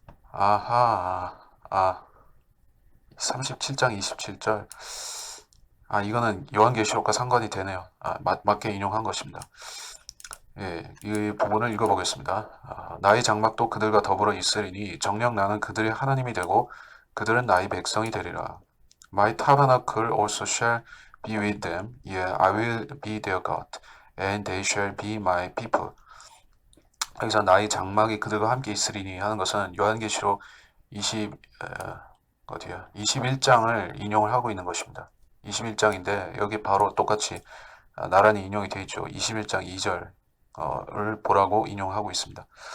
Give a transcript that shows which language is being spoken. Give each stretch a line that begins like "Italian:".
Korean: 아하, 37장 27절. 이거는 요한계시록과 상관이 되네요. 맞게 인용한 것입니다. 예, 이 부분을 읽어보겠습니다. 나의 장막도 그들과 더불어 있으리니 정녕 나는 그들의 하나님이 되고 그들은 나의 백성이 되리라.
English: My tabernacle also shall be with them, yea, I will be their God, and they shall be my people.
Korean: 여기서 나의 장막이 그들과 함께 있으리니 하는 것은 요한계시록 21장을 인용을 하고 있는 것입니다. 21장인데 여기 바로 똑같이 나란히 인용이 되어 있죠. 21장 2절을 보라고 인용하고 있습니다.